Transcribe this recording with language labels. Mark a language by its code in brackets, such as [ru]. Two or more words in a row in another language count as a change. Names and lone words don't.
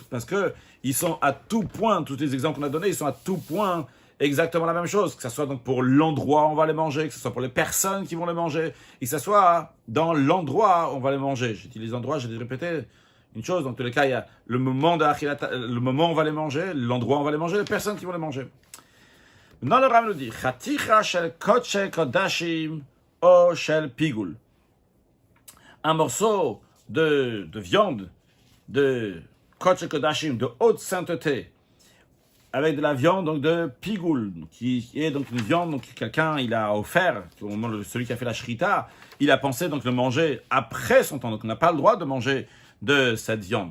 [fr] Parce que ils sont à tout point, tous les exemples qu'on a donnés, ils sont à tout point exactement la même chose, que ce soit donc pour l'endroit où on va les manger, que ce soit pour les personnes qui vont les manger, et que ce soit dans l'endroit où on va les manger. J'utilise l'endroit, j'ai dû répéter une chose, dans tous les cas, il y a le moment où on va les manger, l'endroit où on va les manger, les personnes qui vont les manger. Maintenant, le Rav nous dit, [he] חתיכה של קודש קודשים או של פיגול. [fr] Un morceau de viande, de [he] קודש קודשים, [fr] de haute sainteté, avec de la viande donc de pigoul, qui est donc une viande donc quelqu'un il a offert au moment de celui qui a fait la shrita, il a pensé donc le manger après son temps, donc on n'a pas le droit de manger de cette viande.